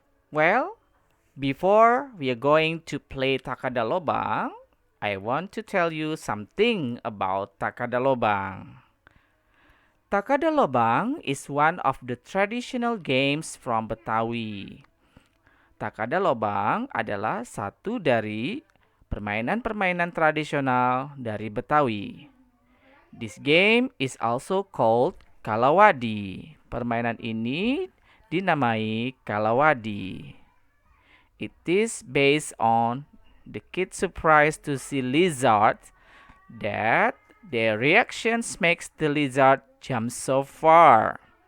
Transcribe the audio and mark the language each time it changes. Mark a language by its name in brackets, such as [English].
[English] Well, before we are going to play Takadalobang, I want to tell you something about Takadalobang. Takadalobang is one of the traditional games from Betawi. [Indonesian] Takadalobang adalah satu dari permainan-permainan tradisional dari Betawi. [English] This game is also called Kalawadi. [Indonesian] Permainan ini dinamai Kalawadi. [English] It is based on the kids' surprise to see lizards that their reactions makes the lizard jump so far.